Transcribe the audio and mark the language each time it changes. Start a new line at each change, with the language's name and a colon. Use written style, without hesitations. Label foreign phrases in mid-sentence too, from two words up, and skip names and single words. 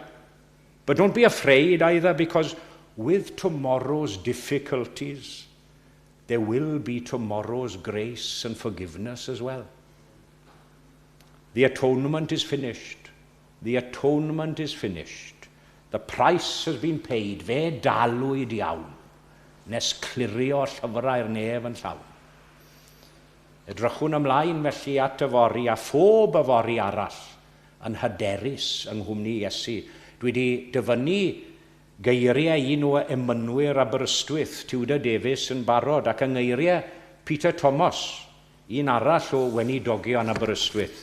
English: But don't be afraid either, because with tomorrow's difficulties, there will be tomorrow's grace and forgiveness as well. The atonement is finished. The atonement is finished. The price has been paid.
Welsh: Fe dalwyd iawn, nes clirio llyfrau'r nef yn llawn. Edrychwn ymlaen felly at y fori a phob y fori arall yn hyderus yng nghwmni Iesu. Dwi wedi dyfynnu geiriau un o emynwyr Aberystwyth, Tiwda Davies, yn barod, ac yng ngeiriau Peter Thomas, un arall o weinidogion Aberystwyth.